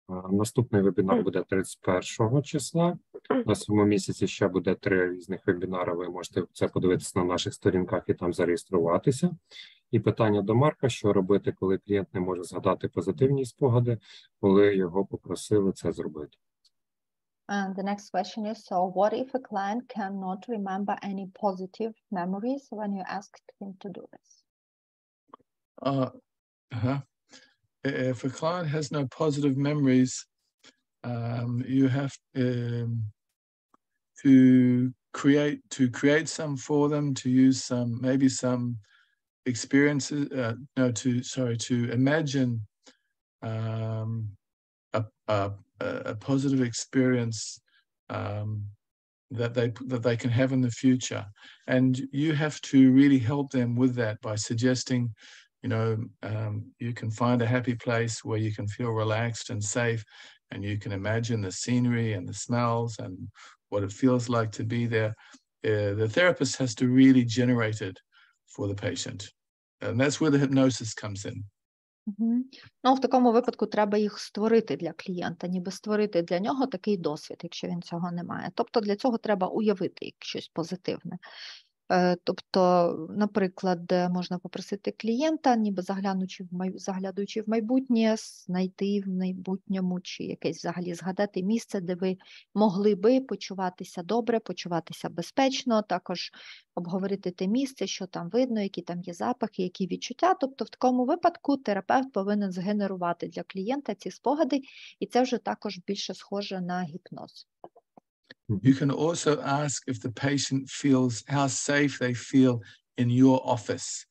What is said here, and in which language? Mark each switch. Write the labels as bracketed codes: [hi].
[uk] Наступний вебінар буде 31 числа. На цьому місяці ще буде 3 різних вебінари. Ви можете це подивитися на наших сторінках і там зареєструватися. І питання до Марка, що робити, коли клієнт не може згадати позитивні спогади, коли його попросили це зробити. [en] And the next question is, so what if a client cannot remember any positive memories when you asked him to do this? If a client has no positive memories, you have to create some for them, to use maybe some experiences. To imagine a positive experience that they can have in the future, and you have to really help them with that by suggesting, you can find a happy place where you can feel relaxed and safe, and you can imagine the scenery and the smells and what it feels like to be there. The therapist has to really generate it for the patient, and that's where the hypnosis comes in. [uk] Ну, в такому випадку треба їх створити для клієнта, ніби створити для нього такий досвід, якщо він цього не має. Тобто для цього треба уявити щось позитивне. Тобто, наприклад, можна попросити клієнта, ніби заглядуючи в майбутнє, знайти в майбутньому чи якесь взагалі згадати місце, де ви могли би почуватися добре, почуватися безпечно, також обговорити те місце, що там видно, які там є запахи, які відчуття. Тобто в такому випадку терапевт повинен згенерувати для клієнта ці спогади, і це вже також більше схоже на гіпноз. [en] You can also ask if the patient feels how safe they feel in your office.